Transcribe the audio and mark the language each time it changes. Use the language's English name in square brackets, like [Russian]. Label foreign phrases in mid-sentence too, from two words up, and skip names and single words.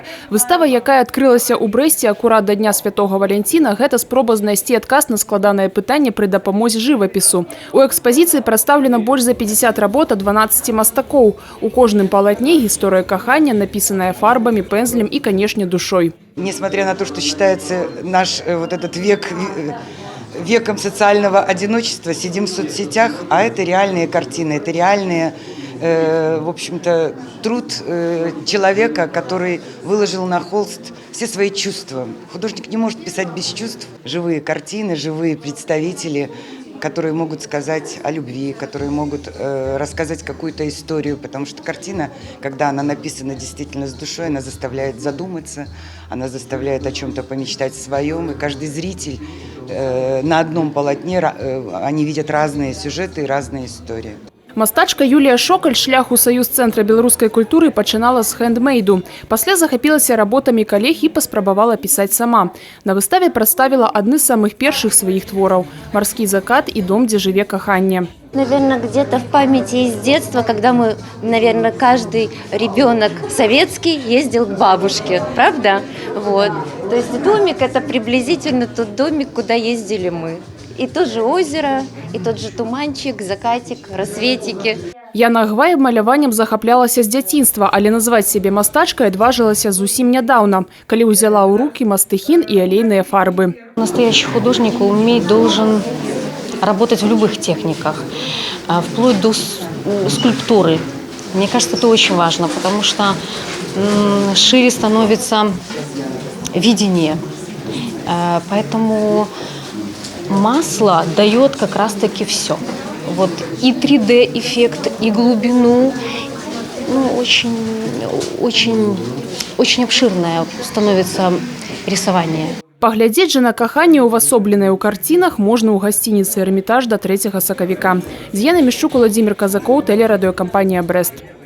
[Belarusian] Выстава, якая адкрылася ў Брэсце акурат да дня Святога Валянціна, гэта спроба знайсці адказ на складанае пытанне пры дапамозе жывапісу. У экспазіцыі прадстаўлена больш за 50 работ ад 12 мастакоў. У кожным палатне гісторыя кахання, напісаная фарбамі, пензлем і, канешне, душой. [Russian] Несмотря на то, что считается наш вот этот веком социального одиночества, сидим в соцсетях, а это реальные картины, это реальные, в общем-то, труд человека, который выложил на холст все свои чувства. Художник не может писать без чувств. Живые картины, живые представители, которые могут сказать о любви, которые могут рассказать какую-то историю, потому что картина, когда она написана действительно с душой, она заставляет задуматься, она заставляет о чем-то помечтать своем, и каждый зритель на одном полотне, они видят разные сюжеты и разные истории. [Belarusian] Мастачка Юлія Шокаль шлях у Саюз цэнтра беларускай культуры пачынала з хэндмейду. Пасля захапілася работамі калег і паспрабавала пісаць сама. На выставе прадставіла адны з самых першых сваіх твораў – «Марскі закат» и «Дом, где жыве каханне». [Russian] Наверное, где-то в памяти из детства, когда мы, наверное, каждый ребенок советский ездил к бабушке, правда? Вот. То есть домик – это приблизительно тот домик, куда ездили мы. И то же озеро, и тот же туманчик, закатик, рассветики. [Belarusian] Яна Гвай маляваннем захаплялася з дзяцінства, але назваць сябе мастачкай адважылася зусім нядаўна, калі ўзяла ў рукі мастыхін і алейныя фарбы. [Russian] Настоящий художник должен работать в любых техниках, вплоть до скульптуры. Мне кажется, это очень важно, потому что шире становится видение. Поэтому масло дает как раз-таки все. Вот и 3D-эффект, и глубину. Очень обширное становится рисование. [Belarusian] Паглядзець жа на каханне, увасобленае ў карцінах, можна ў гасцініцы «Эрмітаж» да 3 сакавіка. З Янай Мішчук, Владзімір Казакоў, тэлерадыёкампанія «Брэст».